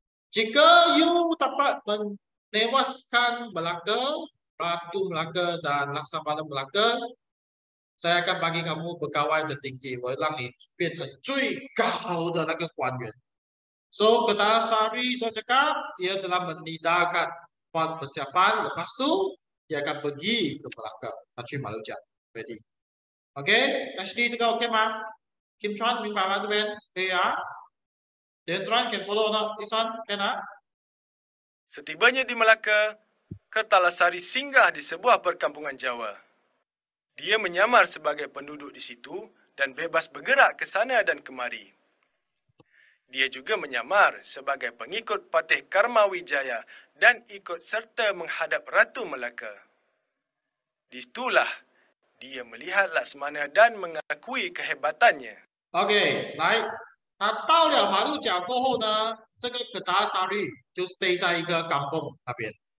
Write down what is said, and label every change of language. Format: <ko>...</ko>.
<ms>Jika you dapat menewaskan Melaka, Ratu Melaka dan Laksamana Melaka, saya akan bagi kamu pegawai tertinggi，</ms> <zh>我让你变成最高的那个官员。</zh> <ms>So Kertalasari saya cakap dia telah menidahkan persiapan, lepas tu dia akan pergi ke Melaka,</ms> <zh>他去马六甲</zh> <ms>，ready。</ms> <zh>OK， Ashley 这个 OK 吗 ？Kim Chuan 明白吗？这边可以啊。</zh> <en>Then Chuan can follow or not? This one can 啊？</en> <ms>Setibanya di Melaka, Kertalasari singgah di sebuah perkampungan Jawa. Dia menyamar sebagai penduduk di situ dan bebas bergerak ke sana dan kemari. Dia juga menyamar sebagai pengikut Patih Karmawijaya dan ikut serta menghadap Ratu Melaka. Disitulah dia melihat Laksmana dan mengakui kehebatannya.</ms> <zh>OK，来，他到了马六甲过后呢，这个Kertalasari就 stay 在一个甘榜那边，</zh>